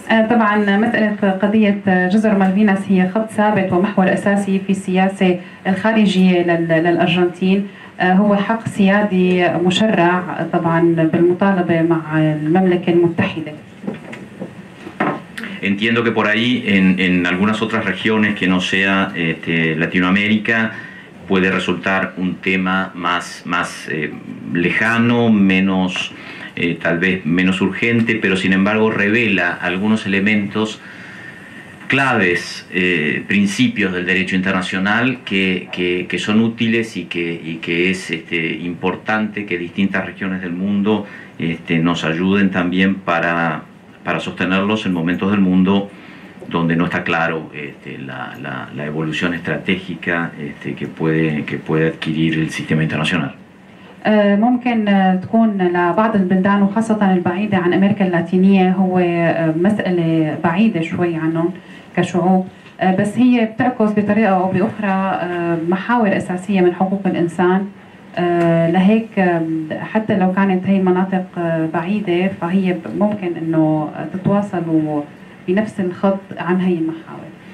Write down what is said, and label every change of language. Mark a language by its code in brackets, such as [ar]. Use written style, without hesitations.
[ar] طبعا مسألة قضية جزر مالفيناس هي خط ثابت ومحور أساسي في السياسة الخارجية للأرجنتين. هو حق سيادي مشرع طبعا بالمطالبة مع المملكة المتحدة. [es] Entiendo que por ahí en algunas otras regiones que no sea Latinoamérica puede resultar un tema más lejano, menos tal vez menos urgente, pero sin embargo revela algunos elementos claves, principios del derecho internacional que son útiles y que es importante que distintas regiones del mundo nos ayuden también para sostenerlos en momentos del mundo donde no está claro la evolución estratégica que puede adquirir el sistema internacional. [ar] ممكن تكون لبعض البلدان وخاصة البعيدة عن أمريكا اللاتينية هو مسألة بعيدة شوي عنهم كشعوب، بس هي بتعكس بطريقة أو بأخرى محاور أساسية من حقوق الإنسان. لهيك حتى لو كانت هي المناطق بعيدة فهي ممكن إنه تتواصلوا بنفس الخط عن هي المحاور.